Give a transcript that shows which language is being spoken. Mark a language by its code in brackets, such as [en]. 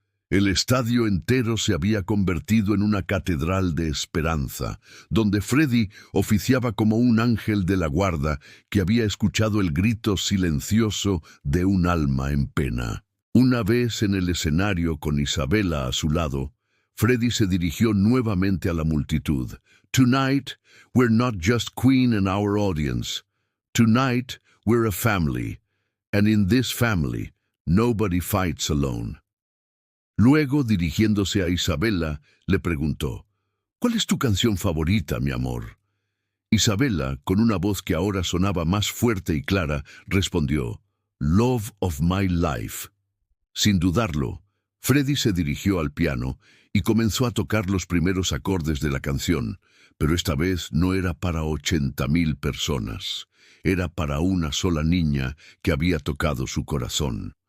[es] El estadio entero se había convertido en una catedral de esperanza, donde Freddie oficiaba como un ángel de la guarda que había escuchado el grito silencioso de un alma en pena. Una vez en el escenario con Isabella a su lado, Freddie se dirigió nuevamente a la multitud. [en] Tonight, we're not just Queen and our audience. Tonight, we're a family, and in this family, nobody fights alone. [es] Luego, dirigiéndose a Isabella, le preguntó, ¿cuál es tu canción favorita, mi amor? Isabella, con una voz que ahora sonaba más fuerte y clara, respondió, Love of my life. Sin dudarlo, Freddie se dirigió al piano y comenzó a tocar los primeros acordes de la canción, pero esta vez no era para 80.000 personas, era para una sola niña que había tocado su corazón.